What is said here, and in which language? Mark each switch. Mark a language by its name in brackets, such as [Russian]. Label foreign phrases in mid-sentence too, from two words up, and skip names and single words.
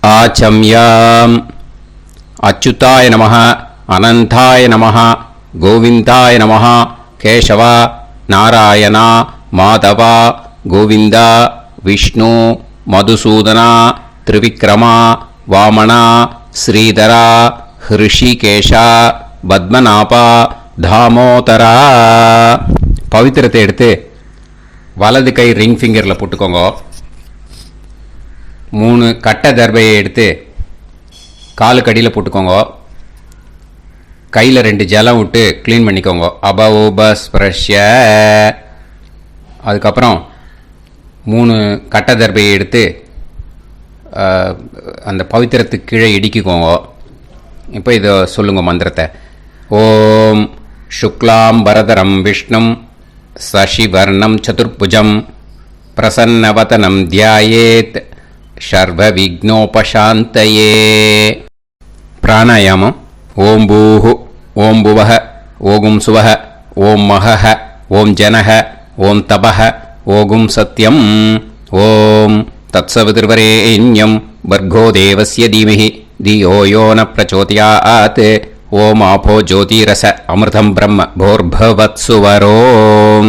[Sanskrit] वाचम्याम् अच्युताय नमः अनंताय नमः गोविंदाय नमः केशव नारायण माधव गोविंद विष्णु मधुसूदन त्रिविक्रम वामन श्रीधर ऋषिकेश पद्मनाभ தாமோதரா. [Tamil] பவித்திரத்தை எடுத்து வலது கை [English] ring finger-il [Tamil] போட்டுக்கோங்க. 3 கட்டை தர்பையை எடுத்து காலுக்கடியில் போட்டுக்கோங்க. கையில் 2 ஜலம் விட்டு க்ளீன் பண்ணிக்கோங்க. [Sanskrit] அபஓபஸ்பிரஷ்ய. [Tamil] அதுக்கப்புறம் 3 கட்டை தர்பையை எடுத்து அந்த பவித்திரத்துக்கு கீழே இடிக்கிக்கோங்க. இப்போ இதை சொல்லுங்க மந்திரத்தை. [Sanskrit] ஓம் शुक्लां वरदरं विष्णुं शशिवर्णं चतुर्भुजं प्रसन्नवदनं ध्यायेत् सर्वविघ्नोपशान्तये. प्राणायामम्. ओं भूः ओं भुवः ओं सुवः ओं महः ओं जनः ओं तपः ओं सत्यम् ओं तत्सवितुर्वरेण्यं भर्गो देवस्य धीमहि धियो यो न प्रचोदयात् ओम आपो ज्योतिरस अमृतं ब्रह्म भोर्भवत्सुवरों.